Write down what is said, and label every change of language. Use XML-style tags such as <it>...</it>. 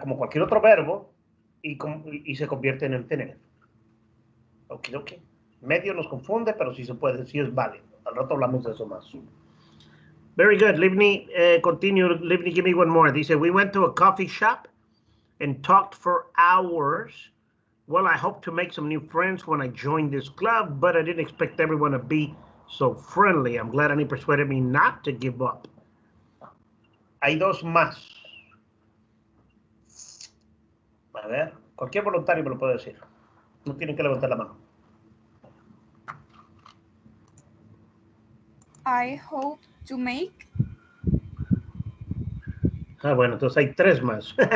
<es>Como cualquier otro verbo, y se convierte en infinitive. Ok. Medio nos confunde, pero sí se puede, sí es válido. Al rato hablamos de eso más.</es> <en>Very good. Livni, continue. Livni, give me one more.</en> <es>Dice,</es> <en>we went to a coffee shop and talked for hours. Well, I hope to make some new friends when I join this club, but I didn't expect everyone to be so friendly. I'm glad Annie persuaded me not to give up.</en> <es>Hay dos más. A ver, cualquier voluntario me lo puede decir. No tienen que levantar la mano.</es> <en>I hope to make.</en> <es>Ah, bueno, entonces hay tres más.</es>